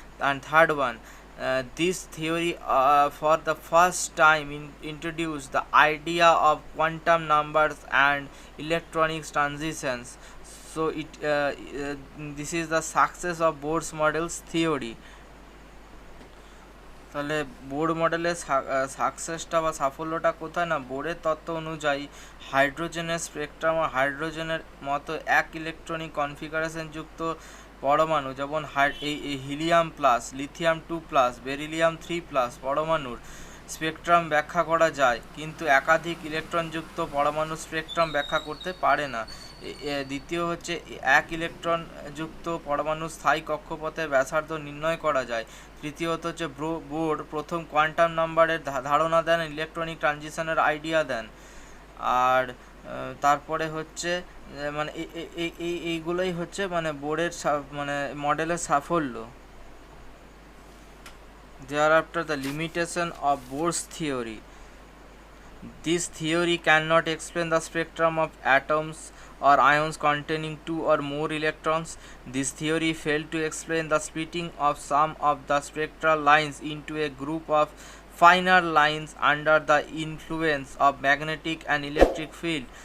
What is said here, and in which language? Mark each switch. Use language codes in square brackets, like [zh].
[en] And third one, this theory for the first time introduced the idea of quantum numbers and electronic transitions. So this is the success of Bohr's model's theory. [bn] তাহলে bore মডেলের সাকসেসটা বা সাফল্যটা কোথায় না, বোরের তত্ত্ব অনুযায়ী হাইড্রোজেনের spectrum ও হাইড্রোজেনের মতো এক ইলেকট্রনিক কনফিগারেশন যুক্ত পরমাণু, যেমন helium plus, lithium 2 plus, beryllium 3 plus পরমাণুর স্পেকট্রাম ব্যাখ্যা করা যায়, কিন্তু একাধিক ইলেকট্রনযুক্ত পরমাণু স্পেকট্রাম ব্যাখ্যা করতে পারে না। দ্বিতীয় হচ্ছে, এক ইলেকট্রন যুক্ত পরমাণু স্থায়ী কক্ষপথের ব্যাসার্ধ নির্ণয় করা যায়। তৃতীয়ত হচ্ছে, বোর প্রথম কোয়ান্টাম নাম্বারের ধারণা দেন, ইলেকট্রনিক ট্রানজিশনের আইডিয়া দেন। আর তারপরে হচ্ছে মানে এইগুলোই হচ্ছে মানে বোরের মানে মডেলের সাফল্য। [en] Thereafter, the limitation of Bohr's theory. This theory cannot explain the spectrum of atoms or ions containing two or more electrons. This theory failed to explain the splitting of some of the spectral lines into a group of finer lines under the influence of magnetic and electric field.